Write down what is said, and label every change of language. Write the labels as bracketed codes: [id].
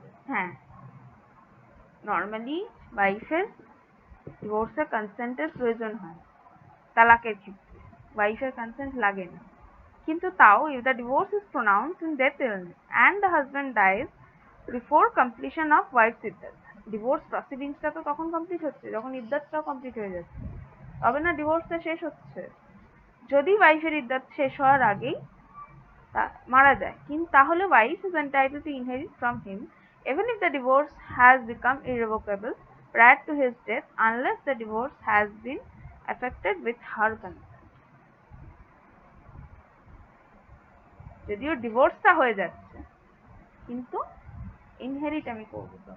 [bn] হ্যাঁ, নর্মালি ওয়াইফের ডিভোর্সের কনসেন্টের প্রয়োজন হয়, তালাকের ক্ষেত্রে ওয়াইফের কনসেন্ট লাগে না। কিন্তু তাও if the divorce is pronounced in death, illness and the husband dies before completion of wife's iddat, divorce প্রসিডিংসটা তো তখন কমপ্লিট হচ্ছে যখন ইদ্দাতটাও কমপ্লিট হয়ে যাচ্ছে, তবে না ডিভোর্সটা শেষ হচ্ছে। [en] যদি ওয়াইফের ইদ্দাত শেষ হওয়ার আগেই মারা যায়, কিন্তু তাহলে wife is entitled to inherit from him even if the divorce has become irrevocable prior to his death, unless the divorce has been effected with her consent. [bn] যদিও ডিভোর্সটা হয়ে যাচ্ছে, কিন্তু ইনহেরিট আমি করবো।